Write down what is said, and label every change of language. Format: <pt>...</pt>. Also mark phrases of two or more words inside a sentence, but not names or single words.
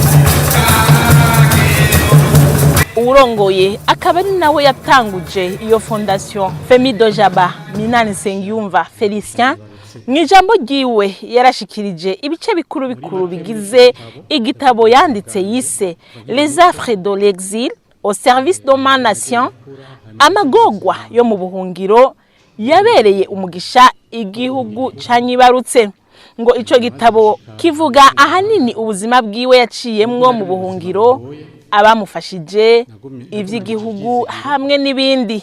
<rn>Urongoye akaba ari nawe yatanguje iyo Fondation Femino Jaba Minani Nsengiyumva Felicien, mwijambo ryiwe yarashikirije ibice bikuru bigize igitabo yanditse yise Les affres de l'exil au service de ma nation, amagogwa yo mu buhungiro yabereye umugisha igihugu canyibarutse. Ngo ico gitabo kivuga ahanini ubuzima bwiwe yaciyemwo mu buhungiro, abamufashije, ivy'igihugu hamwe n'ibindi.</rn>